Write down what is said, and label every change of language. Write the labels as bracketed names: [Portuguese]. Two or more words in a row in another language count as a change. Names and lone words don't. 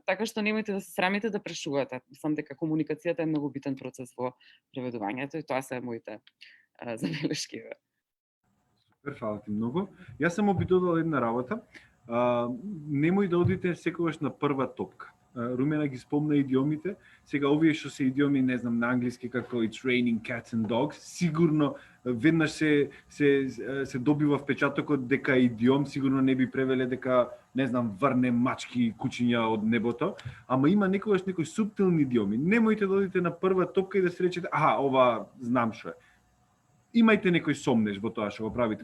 [Macedonian] Така што немојте да се срамите да прашувате. Мислам дека комуникацијата е многу битен процес во преведувањето и тоа се моите забелешки. Фала ти многу. Јас само би додал една работа. Немој да одите секогаш на прва топка. Румена ги спомна идиомите. Сега овие што се идиоми, не знам, на англиски како [English] It's raining cats and dogs, [Macedonian] сигурно веднаш се добива впечатокот дека идиом, сигурно не би превеле дека, не знам, врне мачки и кучиња од небото, ама има некогаш некои суптилни идиоми. Немојте да одите на прва топка и да се речете, ова знам што е. Имајте некој сомнеж во тоа што го правите.